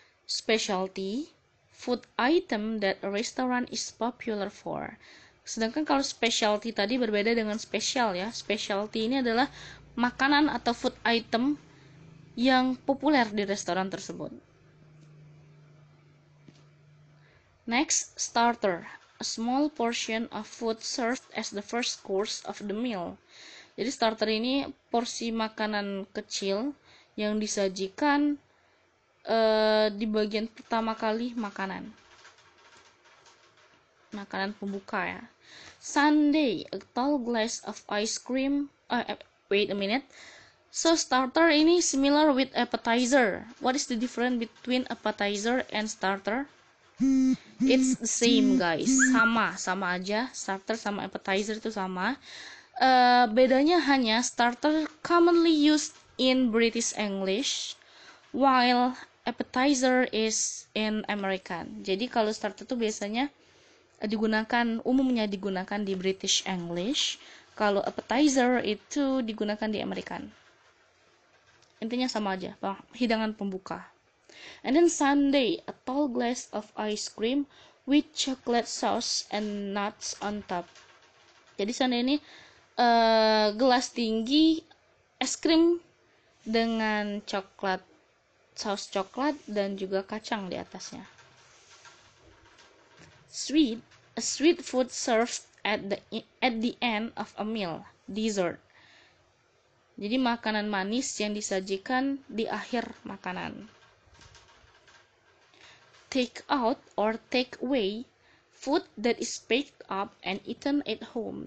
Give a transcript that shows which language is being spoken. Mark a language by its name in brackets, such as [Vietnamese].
[English] Specialty, food item that a restaurant is popular for. [Indonesian] Sedangkan kalau specialty tadi berbeda dengan spesial ya. Specialty ini adalah makanan atau food item yang populer di restoran tersebut. [English] Next, starter, a small portion of food served as the first course of the meal. [Indonesian] Jadi starter ini porsi makanan kecil yang disajikan di bagian pertama kali makanan pembuka ya. [English] Sundae, a tall glass of ice cream. Wait a minute. So starter ini similar with appetizer. What is the difference between appetizer and starter? It's the same guys, [Indonesian] sama aja. Starter sama appetizer itu sama. Bedanya hanya [English] starter commonly used in British English, while appetizer is in American. [Indonesian] Jadi kalau starter itu biasanya umumnya digunakan di British English. Kalau appetizer itu digunakan di American. Intinya sama aja, hidangan pembuka. [English] And then sundae, a tall glass of ice cream with chocolate sauce and nuts on top. [Indonesian] Jadi sundae ini gelas tinggi es krim dengan saus coklat dan juga kacang di atasnya. [English] Sweet, a sweet food served at the end of a meal, dessert. [Indonesian] Jadi makanan manis yang disajikan di akhir makanan. [English] Take out or take away, food that is packed up and eaten at home.